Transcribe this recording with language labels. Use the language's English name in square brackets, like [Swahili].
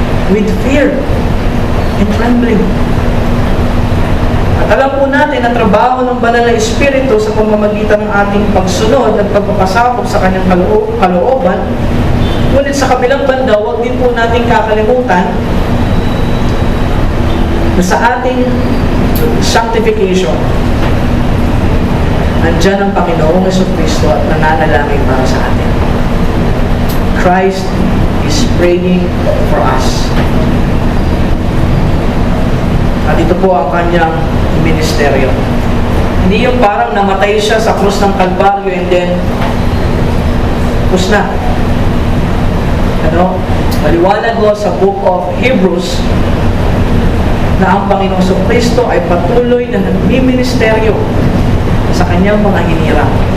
[English] With fear and trembling. [Filipino] At alam po natin na trabaho ng Banal na Espiritu sa pamamagitan ng ating pagsunod at pagpapasabog sa kanyang kalooban. Ngunit sa kabilang banda, huwag din po natin kakalimutan na sa ating sanctification, nandiyan ang Panginoong Jesucristo at nananalangin para sa atin. [English] Christ is praying for us. [Filipino] At ito po ang kanyang ministeryo. Hindi yung parang namatay siya sa krus ng Kalbaryo and then tapos na. Maliwanag ko sa book of Hebrews na ang Panginoong Jesucristo ay patuloy na nagmiministeryo sa kanyang mga hinirang.